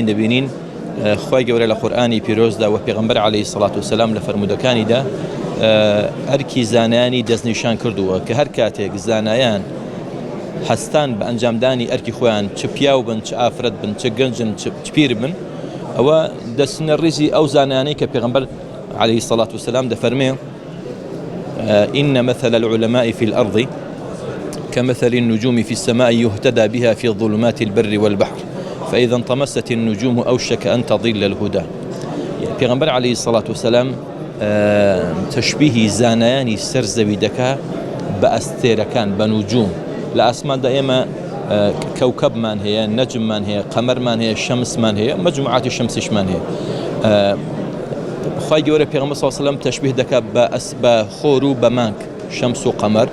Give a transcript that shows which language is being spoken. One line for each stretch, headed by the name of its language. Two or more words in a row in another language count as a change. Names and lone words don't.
Central Kurdish: دەبینین خی گەورە لە قورئانی پیرۆزدا و پێغەمبەر
Arabic: عەلەیهی سەڵات وسەلام
Central Kurdish: لە فەرمودەکانیدا ئەرکی زانایانی دەستنیشان کردووە کە هەر کاتێک زانایان هەستان بە ئەنجامدانی ئەرکی خۆیان چ پیاو بن چ ئافرەت بن چ گەنجن چ پیر بن ئەوە دەستنە ڕیزی ئەو زانایانەی کە پێغەمبەر
Arabic: عەلەیهی سەڵات وسەلام
Central Kurdish: دەفەرمێ
Arabic: إن مثل العلماء في الأرض كمثل النجوم في السماء يهتدى بها في ظلمات البر والبحر فإذا انطمست النجوم أوشك أن تضل الهدى.
Central Kurdish: پیغمبر
Arabic: عليه الصلاة والسلام
Central Kurdish: تشبيه زانایانی سەرزەوی دەکا بە ئەستێرەکان بە نوجوم لە ئاسمان دائما كوكبمان هەیە نەجممان هەیە قەمەرمان هەیە شەمسمان هەیە مەجموعاتی شەمسیشمان هەیە. خی گەورە پێغەمبەر
Arabic: صلی الله علیه و سلم
Central Kurdish: تشبیه دەکات بە خۆر و بە مانگ شەمس و قەمەر.